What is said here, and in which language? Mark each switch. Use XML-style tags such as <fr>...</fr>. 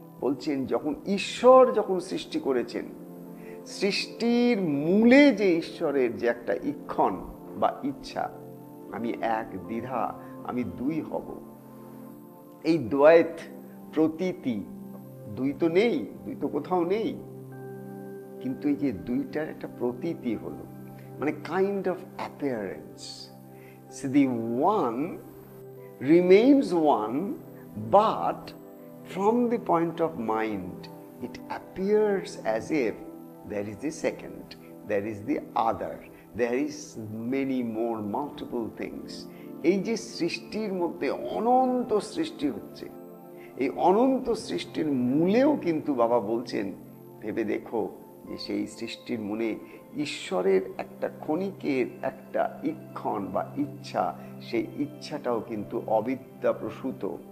<bn>বলছেন যখন ঈশ্বর যখন সৃষ্টি করেছেন, সৃষ্টির মূলে যে ঈশ্বরের যে একটা ইক্ষণ বা ইচ্ছা, আমি এক দ্বিধা, আমি দুই হব, এই দ্বৈত প্রতীতি, দুই তো নেই, দুই তো কোথাও নেই, কিন্তু এই যে দুইটার একটা প্রতীতি হলো, মানে</bn> <en>Kind of appearance. So the one remains one, but from the point of mind, it appears as if there is the second, there is the other, there is many more multiple things.</en> <bn>এই যে সৃষ্টির মধ্যে অনন্ত সৃষ্টি হচ্ছে, এই অনন্ত সৃষ্টির মূলেও কিন্তু বাবা বলছেন ভেবে দেখো যে সেই সৃষ্টির মূলে ঈশ্বরের একটা ক্ষণিকের একটা ইক্ষণ বা ইচ্ছা, সেই ইচ্ছাটাও কিন্তু অবিদ্যা প্রসূত।</bn>